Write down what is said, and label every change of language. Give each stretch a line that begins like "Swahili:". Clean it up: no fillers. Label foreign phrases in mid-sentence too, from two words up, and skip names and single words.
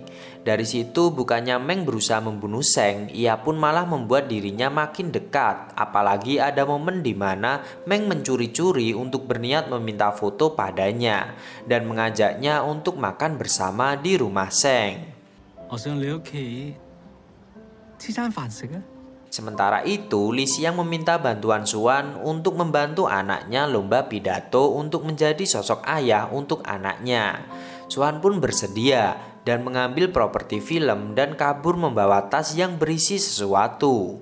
Indonesian: Dari situ bukannya Meng berusaha membunuh Seng, ia pun malah membuat dirinya makin dekat. Apalagi ada momen di mana Meng mencuri-curi untuk berniat meminta foto padanya dan mengajaknya untuk makan bersama di rumah Seng.
Cantonese: 我上你屋企黐餐飯食啊！
Indonesian: Sementara itu, Li Xiang meminta bantuan Suan untuk membantu anaknya lomba pidato untuk menjadi sosok ayah untuk anaknya. Suan pun bersedia dan mengambil properti film dan kabur membawa tas yang berisi sesuatu.